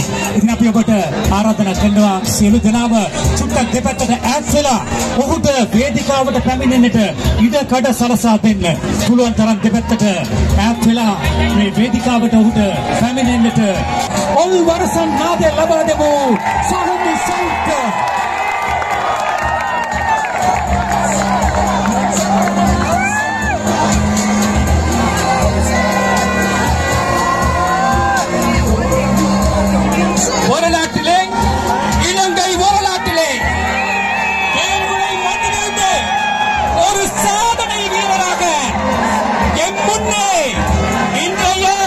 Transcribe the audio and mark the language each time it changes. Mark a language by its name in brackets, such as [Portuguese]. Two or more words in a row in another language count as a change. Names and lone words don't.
[Sinhala] ඉතින් අපි ඔබට ආරාධනා කරනවා සියලු දෙනාම චුට්ටක් දෙපැත්තට ඈත් වෙලා ඔහුට වේදිකාවට පැමිණෙන්නට ඉඩ කඩ සලසා දෙන්න. පුළුවන් තරම් දෙපැත්තට ඈත් වෙලා මේ වේදිකාවට ඔහුට පැමිණෙන්නට ඔල් වරසන් නාදය ලබා දෙමු. සාහනි සෞඛ්‍ය [Tamil] வரலாற்றிலே இலங்கை வரலாற்றிலே தேர்வுரை மண்ணிலிருந்து ஒரு சாதனை வீரராக எம் முன்னே இன்றைய